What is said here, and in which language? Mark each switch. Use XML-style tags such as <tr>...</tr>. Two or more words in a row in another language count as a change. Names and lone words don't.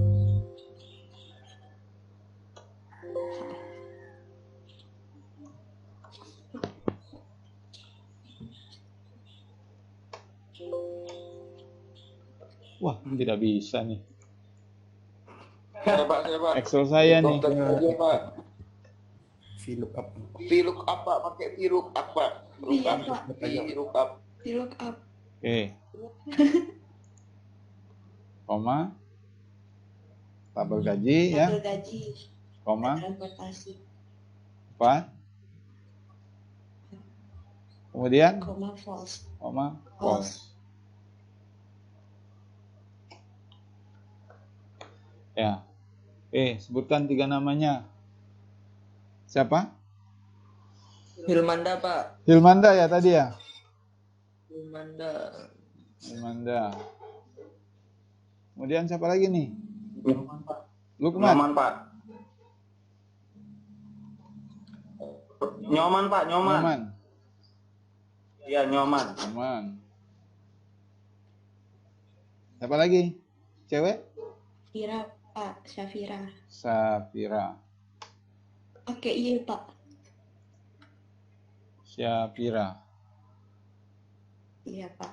<id>Wah, tidak bisa nih. Saya Pak. Excel saya nih. Aja Pak. VLOOKUP. VLOOKUP Pak, pakai VLOOKUP Pak. Iya, Pak. VLOOKUP. Di look up. Oke. Koma. Tabel gaji ya. Tabel gaji, Koma. transportasi, 4. Kemudian koma false. koma false. Ya. Sebutkan 3 namanya. Siapa? Hilmanda, Pak. Hilmanda ya tadi ya? Hilmanda. Hilmanda. Kemudian siapa lagi nih? Lukman. Nyoman Pak. Nyoman Pak, Nyoman. Nyoman. Iya, Nyoman. Nyoman. Siapa lagi? Cewek? Syafira, Pak. Syafira. Safira. Oke, iya, Pak. Syafira. Iya, Pak.</id>